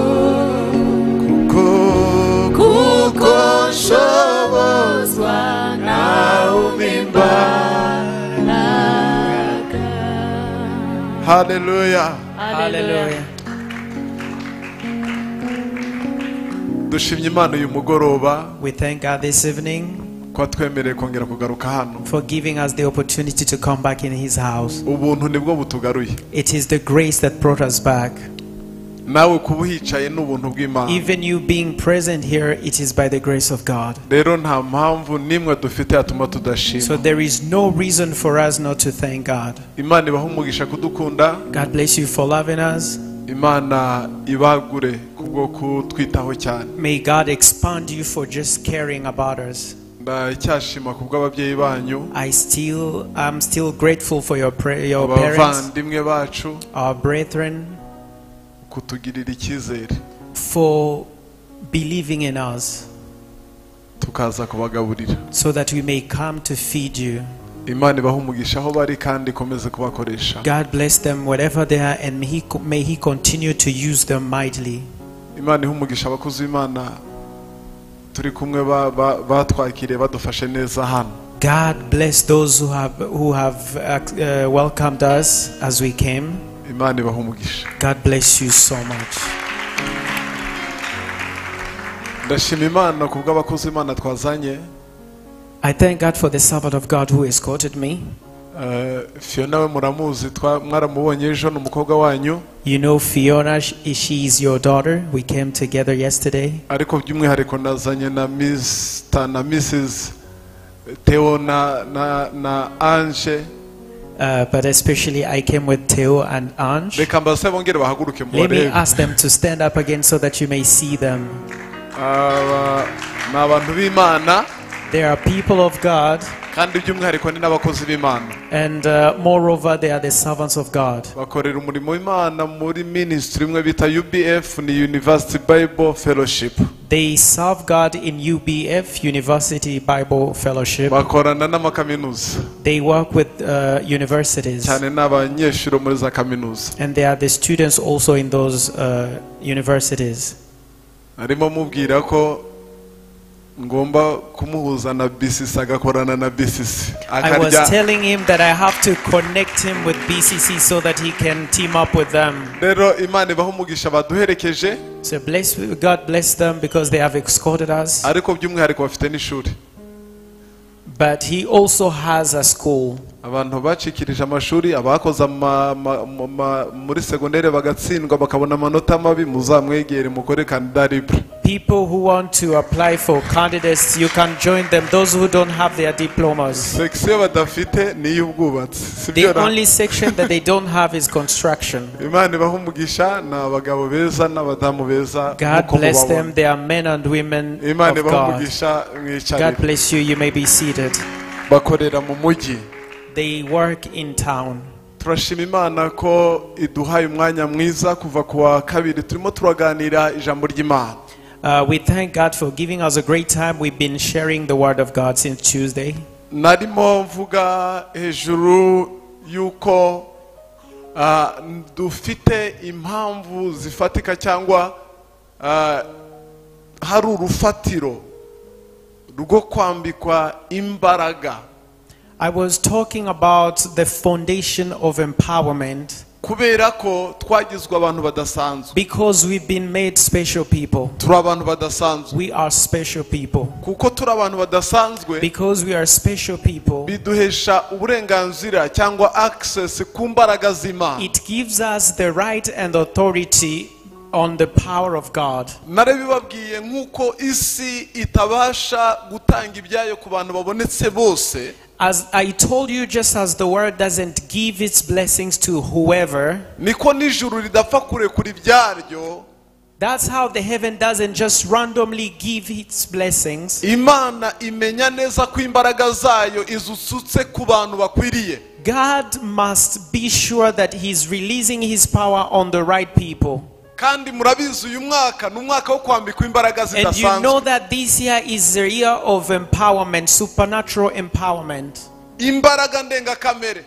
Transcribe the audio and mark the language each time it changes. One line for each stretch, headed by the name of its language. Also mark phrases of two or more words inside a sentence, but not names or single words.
Kinyarwanda: kuko nshobozwa nawe imbaraga. Hallelujah. Hallelujah. dushimye Imana uyu mugoroba
English: We thank God this evening
Kinyarwanda: ko twemereye kongera kugaruka hano.
English: for giving us the opportunity to come back in His house.
Kinyarwanda: Ubuntu nibwo butugaruye.
English: It is the grace that brought us back.
Kinyarwanda: Nawe kuba uhicaye n'ubuntu bw'Imana.
English: Even you being present here, it is by the grace of God.
Kinyarwanda: Rero nta mpamvu nimwe dufite yatuma
English: So
Kinyarwanda: tudashima.
English: there is no reason for us not to thank God.
Kinyarwanda: Imana ibaha umugisha kudukunda.
English: God bless you for loving us.
Kinyarwanda: Imana ibagure kubwo kutwitaho cyane.
English: May God expand you for just caring about us.
Kinyarwanda: Ndacyashima kubw'ababyeyi banyu.
English: I'm still grateful for your parents,
Kinyarwanda: Abavandimwe bacu
English: our brethren,
Kinyarwanda: kutugirira icyizere.
English: for believing in us
Kinyarwanda: Tukaza kubagaburira.
English: so that we may come to feed you.
Kinyarwanda: Imana ibaha umugisha aho bari kandi ikomeze kubakoresha.
English: God bless them wherever they are, and may He continue to use them mightily.
Kinyarwanda: Imana iha umugisha abakozi b'Imana turi kumwe batwakiriye badufashe neza hano.
English: God bless those who have welcomed us as we came.
Kinyarwanda: Imana ibaha umugisha.
English: God bless you so much.
Kinyarwanda: Ndashima Imana kubw'abakozi b'Imana twazanye.
English: I thank God for the servant of God who escorted me.
Kinyarwanda: Fiona we muramuzi mwaramubonye ejo n'umukobwa wanyu.
English: You know Fiona, she is your daughter. We came together yesterday.
Kinyarwanda: Ariko by'umwihariko nazanye na Mr. na Mrs. Theo na Ange.
English: But especially I came with Theo and Ange.
Kinyarwanda: Reka mbase bongere bahaguruke
English: Let me
Kinyarwanda: mubarebe.
English: ask them to stand up again so that you may see them.
Kinyarwanda: N'abantu b'Imana.
English: They are people of God,
Kinyarwanda: kandi by'umwihariko ni n'abakozi b'Imana.
English: and moreover they are the servants of God.
Kinyarwanda: Bakorera umurimo w'Imana muri ministry imwe bita UBF ni
English: University Bible Fellowship. They serve God in UBF, University Bible Fellowship.
Kinyarwanda: Bakorana n'amakaminuza.
English: They work with universities,
Kinyarwanda: Cyane n'abanyeshuri muri za kaminuza.
English: and they are the students also in those universities.
Kinyarwanda: Arimo mubwira ko ngomba kumuhuza na BCC agakorana na BCC.
English: I was telling him that I have to connect him with BCC so that he can team up with them.
Kinyarwanda: Rero Imana ibaha umugisha baduherekeje.
English: So God bless them because they have escorted us.
Kinyarwanda: Ariko by'umwihariko bafite n'ishuri.
English: But he also has a school.
Kinyarwanda: Abantu bacikirije amashuri abakoze muri segondere bagatsindwa bakabona amanota mabi muzamwegere mukore
French: candidat libre.
English: People who want to apply for candidates, you can join them. Those who don't have their diplomas.
Kinyarwanda: Section badafite ni y'ubwubatsi.
English: The only section that they don't have is construction.
Kinyarwanda: Imana ibaha umugisha na abagabo beza n'abadamu beza.
English: God bless them. They are men and women of
Kinyarwanda: Imana ibaha
English: God.
Kinyarwanda: umugisha
English: God
Kinyarwanda: mwicarire.
English: bless you. You may be seated.
Kinyarwanda: Bakorera mu mujyi.
English: They work in town.
Kinyarwanda: Turashima Imana ko iduhaye umwanya mwiza kuva kuwa kabiri turimo turaganira ijambo ry'Imana.
English: We thank God for giving us a great time. We've been sharing the word of God since Tuesday.
Kinyarwanda: Narimo mvuga hejuru yuko dufite impamvu zifatika cyangwa hari urufatiro rwo kwambikwa imbaraga.
English: I was talking about the foundation of empowerment.
Kinyarwanda: kubera ko twagizwe abantu badasanzwe.
English: Because we've been made special people.
Kinyarwanda: Turi abantu badasanzwe.
English: We are special people.
Kinyarwanda: Kuko turi abantu badasanzwe.
English: Because we are special people.
Kinyarwanda: Biduhesha uburenganzira cyangwa access ku mbaraga z'Imana.
English: It gives us the right and authority on the power of God.
Kinyarwanda: Narebibabwiye nkuko isi itabasha gutanga ibyayo ku bantu babonetse bose.
English: As I told you, just as the word doesn't give its blessings to whoever,
Kinyarwanda: niko n'ijuru ridapfa kurekura ibyaryo.
English: That's how the heaven doesn't just randomly give its blessings.
Kinyarwanda: Imana imenya neza ko imbaraga zayo izusutse ku bantu bakwiriye.
English: God must be sure that He's releasing His power on the right people.
Kinyarwanda: Kandi murabizi uyu mwaka n'umwaka wo kwambikwa imbaraga zidasanzwe.
English: And you know that this year is the year of empowerment, supernatural empowerment.
Kinyarwanda: Imbaraga ndengakamere.